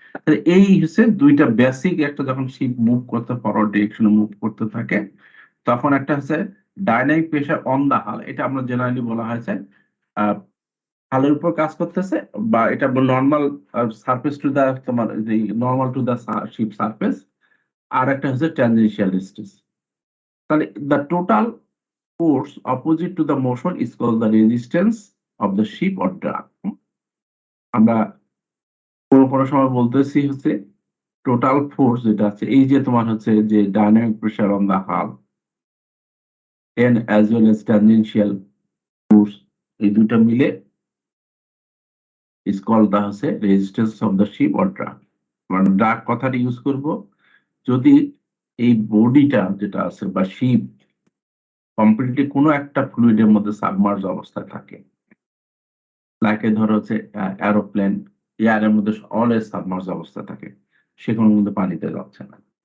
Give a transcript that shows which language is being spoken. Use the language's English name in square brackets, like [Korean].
[Bangla] তাহলে এই হচ্ছে দুইটা বেসিক, একটা যখন শিপ মুভ করতে ফরওয়ার্ড ডিরেকশনে মুভ করতে থাকে, তখন একটা হচ্ছে ডাইনামিক প্রেসার অন দা হাল, এটা আমরা জেনারেলি বলা হয়েছে হালের উপর কাজ করতেছে, বা এটা নর্মাল সারফেস টু দা তোমার normal to the sheep surface. আর একটা হচ্ছে ট্যানজেনশিয়াল স্ট্রেস। [English] তাহলে the total force opposite to the motion is called the resistance of the ship or drag। [Bangla] আমরা কোনো সময় বলতেছি হচ্ছে টোটাল ফোর্স যেটা আছে, এই যে তোমার হচ্ছে যে ডাইনামিক প্রেসার অন দা হাল, [English] and as well as tangential force, [Bangla] এই দুটো মিলে [English] is called the হচ্ছে resistance of the ship or drag। [Bangla] মানে drag কথাটা ইউজ করব যদি এই বডিটা যেটা আছে বা শিপ কমপ্লিটলি কোনো একটা ফ্লুইডের মধ্যে সাবমার্জ অবস্থায় থাকে, লাইকে ধরো হচ্ছে এরোপ্লেন এয়ারের মধ্যে অলওয়েজ সাবমার্জ অবস্থা থাকে, সেখানে কিন্তু পানিতে যাচ্ছে না।